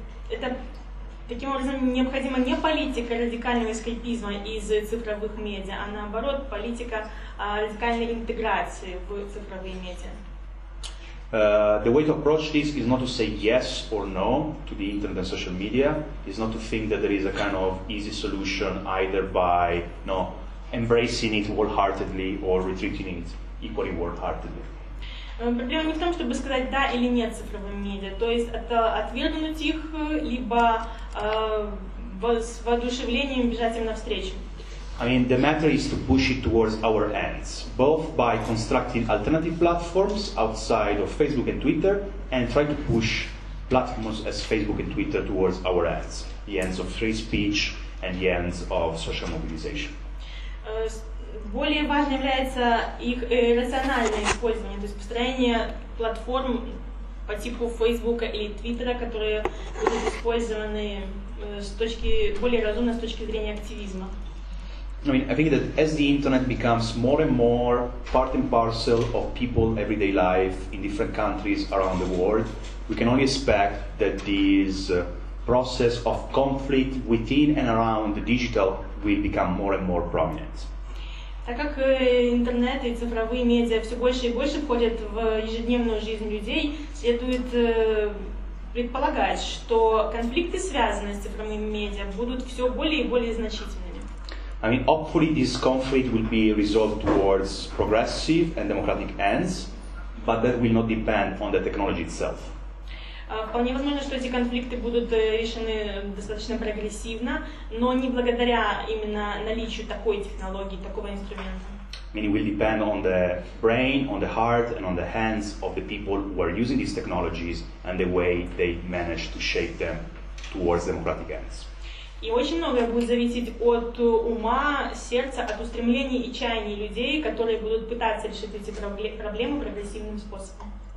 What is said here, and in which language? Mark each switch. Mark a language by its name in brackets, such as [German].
[Russian] Это таким образом необходима не политика радикального эскапизма из цифровых медиа, а наоборот политика радикальной интеграции в цифровые медиа. [English] The way to approach this is not to say yes or no to the internet and social media. It's not to think that there is a kind of easy solution either by embracing it wholeheartedly or retreating it equally wholeheartedly. [Russian] Проблема не в том, чтобы сказать да или нет цифровым медиа, то есть это отвергнуть их, либо с воодушевлением бежать им навстречу. [English] I mean, the matter is to push it towards our ends, both by constructing alternative platforms outside of Facebook and Twitter, and try to push platforms as Facebook and Twitter towards our ends, the ends of free speech and the ends of social mobilization. [Russian] Более важным является их рациональное использование, то есть построение платформ по типу Facebook или Twitter, которые будут использованы более разумно с точки зрения активизма. [English] I mean, I think that as the internet becomes more and more part and parcel of people's everyday life in different countries around the world, we can only expect that this process of conflict within and around the digital will become more and more prominent. [Russian] Так как интернет и цифровые медиа все больше и больше входят в ежедневную жизнь людей, следует предполагать, что конфликты, связанные с цифровыми медиа, будут все более и более значительными. [English] I mean, hopefully this conflict will be resolved towards progressive and democratic ends, but that will not depend on the technology itself. [Russian] Вполне возможно, что эти конфликты будут решены достаточно прогрессивно, но не благодаря именно наличию такой технологии, такого инструмента. [English] I mean, it will depend on the brain, on the heart, and on the hands of the people who are using these technologies and the way they manage to shape them towards democratic ends. [Russian] И очень многое будет зависеть от ума, сердца, от устремлений и чаяний людей, которые будут пытаться решить эти проблемы прогрессивным способом.